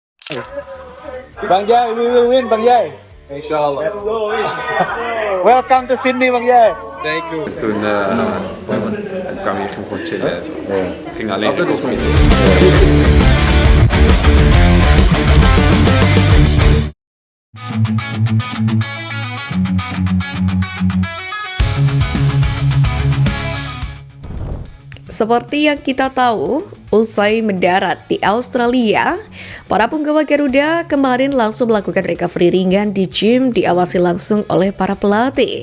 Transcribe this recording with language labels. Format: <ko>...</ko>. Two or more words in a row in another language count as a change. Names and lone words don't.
<en>Bang Jai, we will win, Bang Jai. Inshallah. Welcome to Sydney, Bang Jai. Thank you.</en> <nl>Toen kwamen we hier gewoon chillen en zo. Ging alleen Altijd koffie.</nl> <id>Seperti yang kita tahu, usai mendarat di Australia, para penggawa Garuda kemarin langsung melakukan recovery ringan di gym diawasi langsung oleh para pelatih.</id>